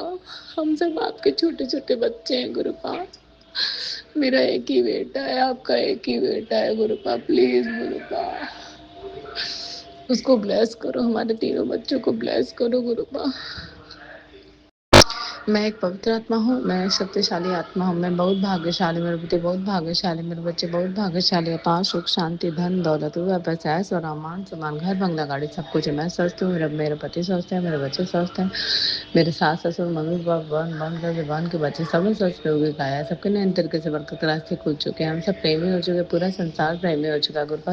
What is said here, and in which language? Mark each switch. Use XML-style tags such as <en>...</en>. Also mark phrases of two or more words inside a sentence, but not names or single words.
<hi>हम सब आप के छोटे छोटे बच्चे हैं कृपा. मेरा एक ही बेटा है, आप का एक ही बेटा है कृपा. प्लीज़ कृपा इस को ब्लेस करो, हमारे तीनों बच्चों को ब्लेस करो कृपा. मैं एक पवित्र आत्मा हूँ, मैं एक शक्तिशाली आत्मा हूँ. मैं बहुत भाग्यशाली, मेरे बच्चे बहुत भाग्यशाली, मेरे बच्चे बहुत भाग्यशाली. अपार सुख शांति धन दौलत पैसा सुराम मान सम्मान घर बंगला गाड़ी सब कुछ है. मैं सोचती हूँ, मेरे पति सोचते हैं, मेरे बच्चे सोचते हैं, मेरे सास ससुर मम्मी पापा बहन के बच्चे सब सोच पे होगी गया. सब के नए तरीक़े से बरकत रास्ते खुल चुके हैं. हम सब प्रेमी हो चुके, पूरा संसार प्रेमी हो चुका है कृपा.</hi>